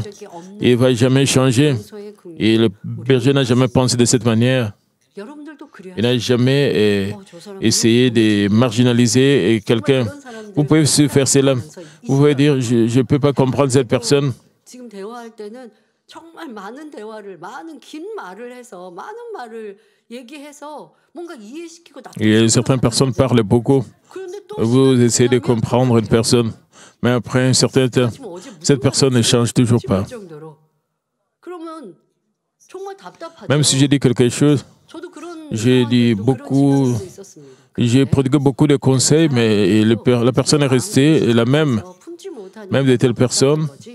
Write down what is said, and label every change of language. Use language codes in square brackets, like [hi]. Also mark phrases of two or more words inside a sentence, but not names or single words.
[fr] Il ne va jamais changer. Et le berger n'a jamais pensé de cette manière. Il n'a jamais essayé de marginaliser quelqu'un. Vous pouvez faire cela. Vous pouvez dire, je ne peux pas comprendre cette personne. [ko] 정말 많은 대화를 많은 긴 말을 해서 많은 말을 얘기해서 뭔가 이해시키고 [fr] Et certaines personnes parlent beaucoup. Vous essayez de comprendre une personne, mais après un certain temps, cette personne ne change toujours pas. Même si j'ai dit quelque chose, j'ai dit beaucoup, j'ai prodigué beaucoup de conseils, mais la personne est restée la même de telle personne.